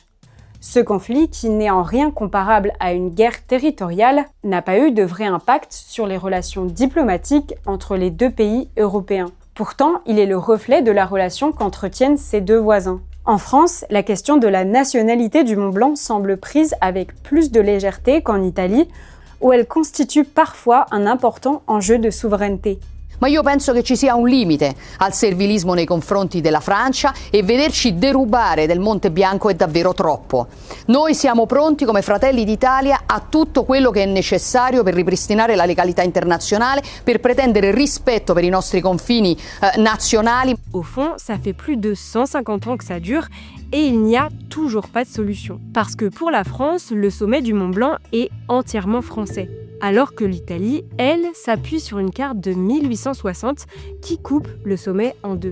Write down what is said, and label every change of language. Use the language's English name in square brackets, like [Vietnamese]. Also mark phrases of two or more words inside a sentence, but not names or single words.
[French] Ce conflit, qui n'est en rien comparable à une guerre territoriale, n'a pas eu de vrai impact sur les relations diplomatiques entre les deux pays européens. Pourtant, il est le reflet de la relation qu'entretiennent ces deux voisins. En France, la question de la nationalité du Mont Blanc semble prise avec plus de légèreté qu'en Italie, où elle constitue parfois un important enjeu de souveraineté. [Italian] Ma io penso che ci sia un limite al servilismo nei confronti della Francia e vederci derubare del Monte Bianco è davvero troppo. Noi siamo pronti come Fratelli d'Italia a tutto quello che è necessario per ripristinare la legalità internazionale, per pretendere rispetto per i nostri confini nazionali. [French] Au fond, ça fait plus de 150 ans que ça dure et il n'y a toujours pas de solution. Parce que pour la France, le sommet du Mont Blanc est entièrement français. Alors que l'Italie, elle, s'appuie sur une carte de 1860 qui coupe le sommet en deux.